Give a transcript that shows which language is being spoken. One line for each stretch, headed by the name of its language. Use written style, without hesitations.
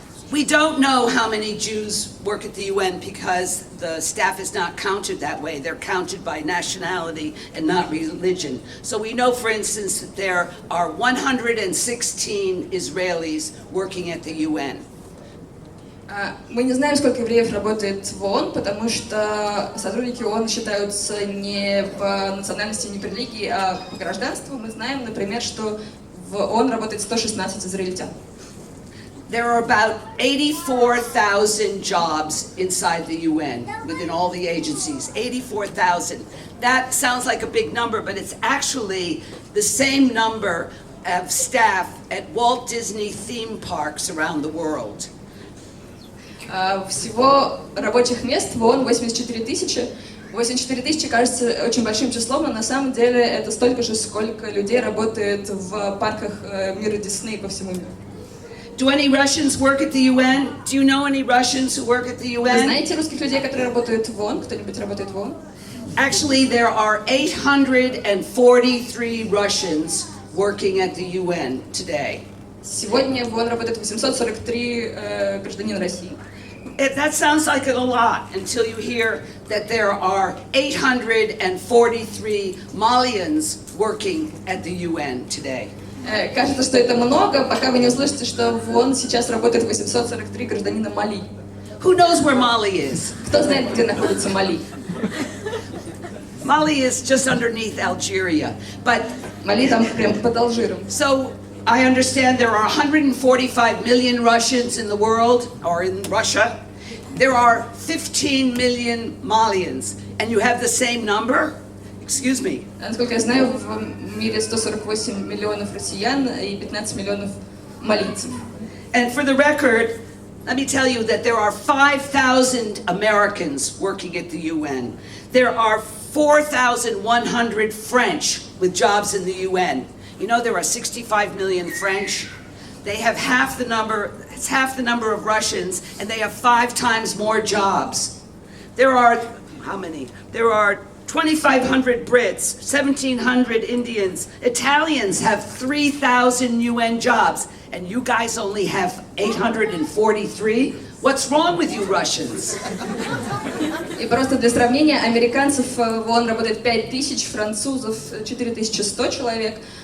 English: We don't know how many Jews work at the UN because the staff is not counted that way. They're counted by nationality and not religion. So we know, for instance, that there are 116 Israelis working at the UN.
Russian: Мы не знаем, сколько евреев работает в ООН, потому что сотрудники ООН считаются не по национальности, не по религии, а по гражданству. Мы знаем, например, что в ООН работает 116 израильтян.
English: There are about 84,000 jobs inside the UN, within all the agencies, 84,000. That sounds like a big number, but it's actually the same number of staff at Walt Disney theme parks around the world.
Russian: Всего рабочих мест в ООН 84 тысячи. 84 тысячи кажется очень большим числом, но на самом деле это столько же, сколько людей работает в парках мира Дисней по всему миру.
English: Do any Russians work at the UN? Do you know any Russians who work at the
Russian: Вы
English: UN?
Russian: знаете русских людей, которые работают в ООН? Кто-нибудь работает в ООН?
English: Actually, there are 843 Russians working at the UN today.
Russian: Сегодня в ООН работает 843 гражданина России.
English: That sounds like a lot until you hear that there are 843 Malians working at the UN today.
Russian: Кажется, что это много, пока вы не услышите, что в ООН сейчас работает 843 гражданина Мали.
English: Who knows where Mali is?
Russian: Кто знает, где находится Мали?
English: Mali is just underneath Algeria. But
Russian: Мали там прям под Алжиром.
English: so I understand there are 145 million Russians in the world, or in Russia. There are 15 million Malians, and you have the same number? Excuse me.
Russian: Насколько я знаю, в мире 148 миллионов россиян и 15 миллионов малийцев.
English: And for the record, let me tell you that there are 5,000 Americans working at the UN. There are 4,100 French with jobs in the UN. You know there are 65 million French. They have half the number of Russians, and they have 5 times more jobs. There are, how many? There are 2,500 Brits, 1,700 Indians. Italians have 3,000 UN jobs, and you guys only have 843? What's wrong with you Russians?
Russian: И просто для сравнения, американцев в ООН работает 5000, французов 4100 человек.